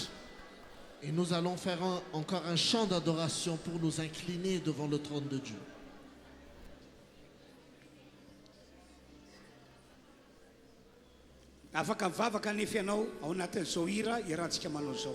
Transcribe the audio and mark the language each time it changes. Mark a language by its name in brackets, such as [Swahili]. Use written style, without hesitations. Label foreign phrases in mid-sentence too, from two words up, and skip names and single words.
[French] Et nous allons faire encore un chant d'adoration pour nous incliner devant le trône de Dieu. [Malagasy] Afaka mivavaka nefa ianao ao anatin'izao hira iarahantsika manao zao.